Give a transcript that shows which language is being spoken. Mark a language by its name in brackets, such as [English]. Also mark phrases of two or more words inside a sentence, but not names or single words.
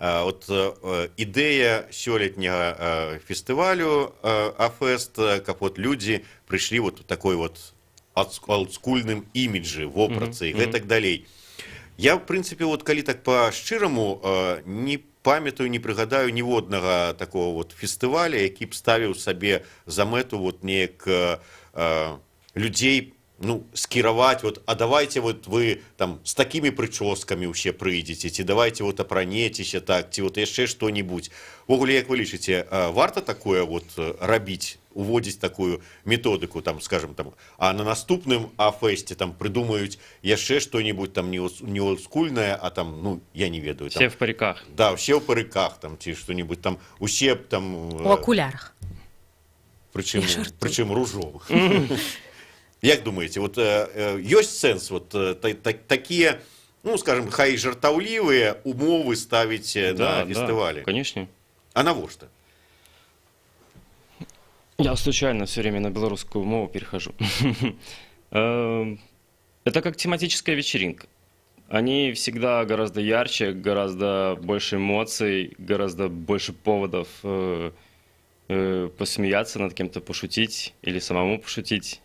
[Belarusian] От ідэя сёлетняга фестывалю АФэст, каб вот людзі прыйшлі вот у такой вот олдскульным іміджы, вопратцы і гэтак далей. Я, в прынцыпе, вот калі так па-шчыраму не памятаю, не прыгадаю ніводнага такого вот фестываля, які б ставіў сабе за мэту вот неяк людзей, ну, скіраваць, вот, [Russian] а давайте вот вы там с такими [Belarusian] прычоскамі ўсе прыйдзеце, ці давайте вот апранецеся так, ці вот яшчэ што-нибудь. Вогуле, як вы лічыце, варта такое вот рабіць, уводзіць такую методыку, там, скажем, там, а на наступным АФэсце там прыдумаюць яшчэ што-нибудь там не олдскульнае, а там, ну, я не ведаю. Там, [Russian] Все в париках. Да, все в париках, там, [Belarusian] ці што-нибудь там, усе там... У акулярах. Прычым ружовых. Як думаете, вот ёсць сэнс вот такія, ну, скажем, хай жартаўлівыя умовы ставіць на фестывале? [Russian] Да, конечно. [Belarusian] А навошта? [Russian] Я случайно все время на белорусскую мову перехожу. Это как тематическая вечеринка. Они всегда гораздо ярче, гораздо больше эмоций, гораздо больше поводов посмеяться над кем-то, пошутить или самому пошутить.